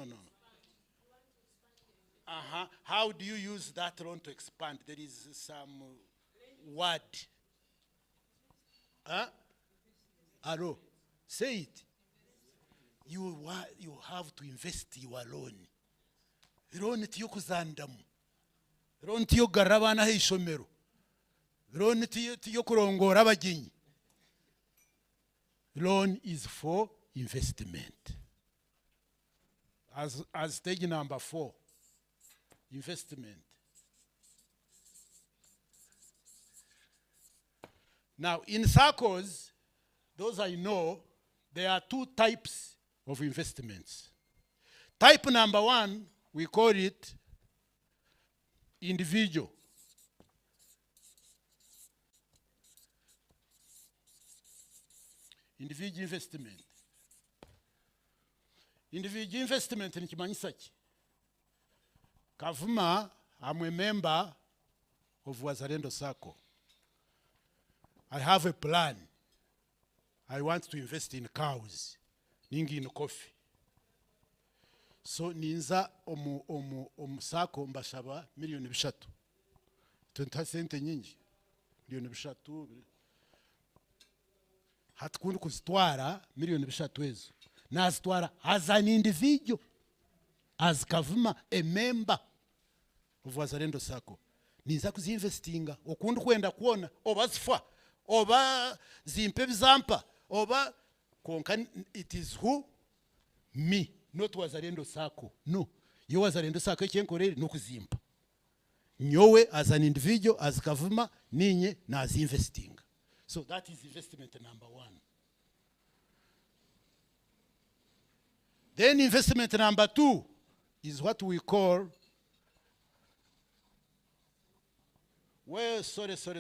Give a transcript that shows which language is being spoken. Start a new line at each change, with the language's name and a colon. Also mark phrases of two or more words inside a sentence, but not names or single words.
English: How do you use that loan to expand? There is some word. Hello, say it. You have to invest your loan.
Nyankole: Loan tiyo kuzandamu. Loan tiyo garabana heishomero. Loan tiyo kurongora abagenyi.
English: Loan is for investment. As stage number 4, investment. Now, in circles, those I know, there are 2 types of investments. Type number 1, we call it individual. Individual investment. Individual investment
Nyankole: ni kimanyisa ki? Kavuma,
English: I'm a member of Wazalendo Circle. I have a plan. I want to invest in cows, ningi in coffee.
Nyankole: So ninza Circle mbashaba miliyoni 3. 20 sente nyingi. Miliyoni 3. Hatukundi kuzitwara miliyoni 3 ezo. Nazitwara
English: as an individual, as Kavuma, a member of Wazalendo Circle.
Nyankole: Ninza kuzinvestinga okundi kwenda kuona oba zifa oba zimpe bizampa oba konka.
English: It is who? Me, not Wazalendo Circle. No, you
Nyankole: Wazalendo Circle chenkoreri no kuzimpa.
English: Nyowe as an individual, as Kavuma,
Nyankole: ninye na
English: as investing. So that is investment number 1. Then investment number 2 is what we call, well, sorry.